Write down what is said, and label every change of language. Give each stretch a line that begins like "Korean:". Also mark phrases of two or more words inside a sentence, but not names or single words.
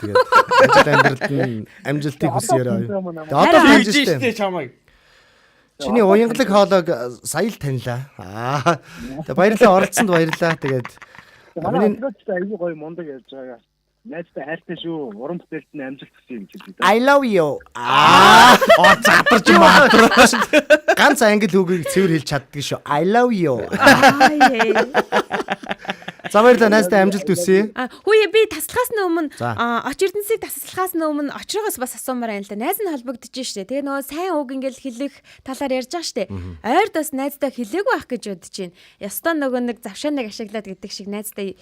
Mongolian: Тэгээд ажил амьдралд нь амжилтыг хүсье. Одоо хийж штэ чамайг. Чиний уянгалаг хоолойг сая л танилаа. Тэгээд баярлалаа оролцсонд баярлаа. Тэгээд миний айгүй гоё мундаг явж байгаа. Найзтай хайртай шүү. Уран бүтээлд нь амжилт хүсье гэж хэлээ.
English: I love you.
Mongolian: Задарч матраа. Ганц англи үгийг цэвэр хэлж чаддаг шүү.
English: I love you.
Mongolian: За баярлалаа найзтай амжилт хүсье. Хүүе би таслахаас өмнө Оч Эрдэнэсийг таслахаас өмнө очроогоос бас асуумаар байна л да. Найз нь холбогдож штэ. Тэгээ нөгөө сайн үг ингээл хэлэх талаар ярьж байгаа штэ. Ойрд бас найзтай хэлээгүй байх гэж бодож байна. Ястаа нөгөө нэг завшааныг ашиглаад гэдэг шиг найзтай.